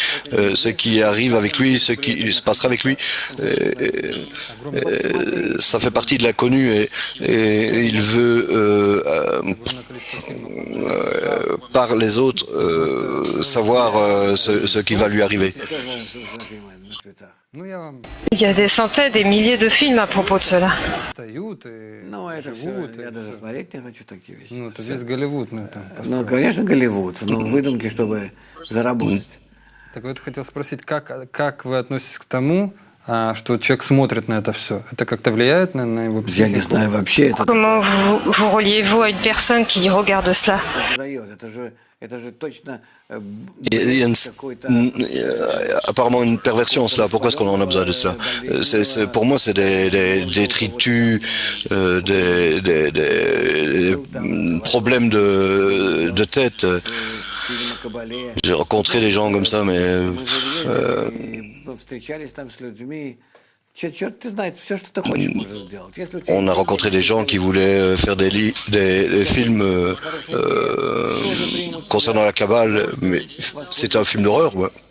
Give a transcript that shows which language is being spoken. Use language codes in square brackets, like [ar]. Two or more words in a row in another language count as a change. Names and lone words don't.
[fr] Ce qui arrive avec lui, ce qui se passera avec lui, ça fait partie de l'inconnu et il veut, par les autres, savoir ce qui va lui arriver. Il y a des centaines, des milliers de films à propos de cela. [ru] Ну, конечно, Голливуд, но выдумки, чтобы заработать. Так вот, хотел спросить, как вы относитесь к тому, что человек смотрит на это все? Это как-то влияет на его психику? Я не знаю вообще. [fr] Comment vous reliez-vous à une personne qui regarde cela? [ru] Это же точно [fr] Il y a apparemment une perversion en cela. Pourquoi est-ce qu'on en a besoin de cela? Pour moi, c'est des détritus, des problèmes de tête. J'ai rencontré des gens comme ça, mais on a rencontré des gens qui voulaient faire des films concernant la Kabbale, mais c'est un film d'horreur, ouais.